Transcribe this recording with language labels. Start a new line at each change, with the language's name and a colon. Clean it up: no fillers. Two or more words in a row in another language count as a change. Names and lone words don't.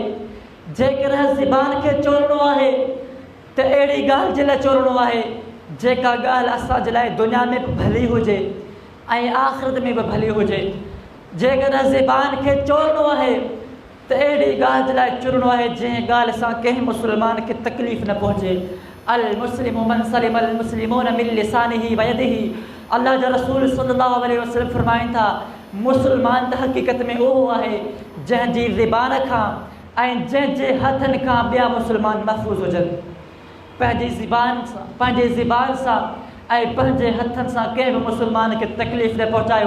Sindhi: जेकॾहिं ज़ुबान खे चोड़णो आहे त अहिड़ी ॻाल्हि जे लाइ चोड़णो आहे जेका ॻाल्हि असांजे लाइ दुनिया में बि भली हुजे ऐं आख़िरत में बि भली हुजे। जेकॾहिं ज़बान खे चोड़नो आहे त अहिड़ी ॻाल्हि जे लाइ चुरणो आहे जंहिं ॻाल्हि सां कंहिं मुस्लमान खे तकलीफ़ न पहुचे।
Arabic: المسلم من سلم المسلمون من لسانه ويده.
Sindhi: अल्लाह जा रसूल
Arabic: صلى الله عليه وسلم
Sindhi: फरमाइनि था मुस्लमान त हक़ीक़त में उहो आहे जंहिंजी ज़बान खां ऐं जंहिंजे हथनि खां ॿिया मुस्लमान महफ़ूज़ हुजनि। पंहिंजी ज़बान सां ऐं पंहिंजे हथनि सां कंहिं बि मुस्लमान खे तकलीफ़ न पहुचायो।